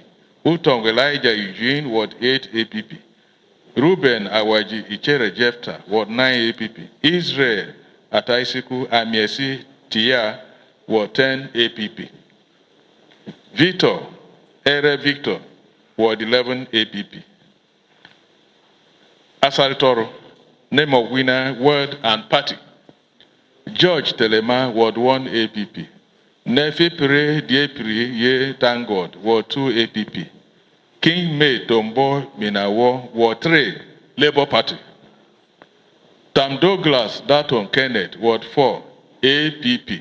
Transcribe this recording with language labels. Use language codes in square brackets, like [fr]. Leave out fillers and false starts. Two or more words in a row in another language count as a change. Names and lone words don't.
[en] Utong Elijah Eugene, Ward 8 APP. Ruben Awaji Ichere Jefta, Ward 9 APP. Israel Ataisiku Amiesi Tia, Ward 10 APP. Victor Ere Victor, Ward 11 APP. Asaritoro, name of winner, word and party. George Telema, Ward 1 APP. Nefi Pire Diepiri Ye Thank God, Ward 2 APP. King May Tombo Minawo, Ward 3, Labour Party. Tam Douglas Daton Kenneth, Ward 4, APP.